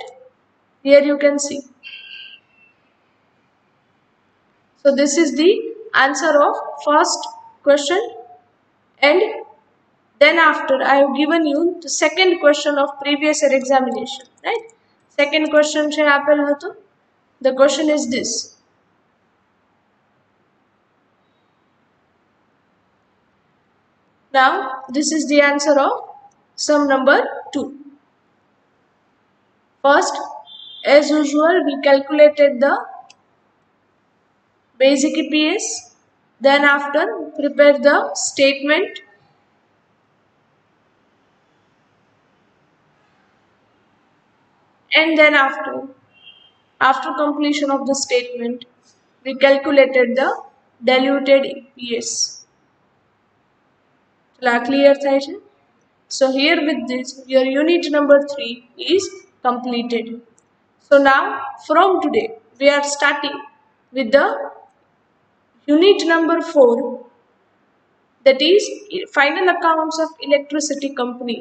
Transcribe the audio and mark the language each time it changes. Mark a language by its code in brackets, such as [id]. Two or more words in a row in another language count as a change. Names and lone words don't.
[en] Here you can see. So this is the answer of first question, and then after I have given you the second question of previous year examination, right? Second question [gu] છે આપેલ હતો. [en] The question is this. Now this is the answer of sum number 2. First, as usual, we calculated the basic EPS, then after prepare the statement, and then after completion of the statement, we calculated the diluted EPS. [gu] Clear થાય છે? [en] So here with this, your unit number 3 is completed. So now from today, we are starting with the unit number 4, that is final accounts of electricity company.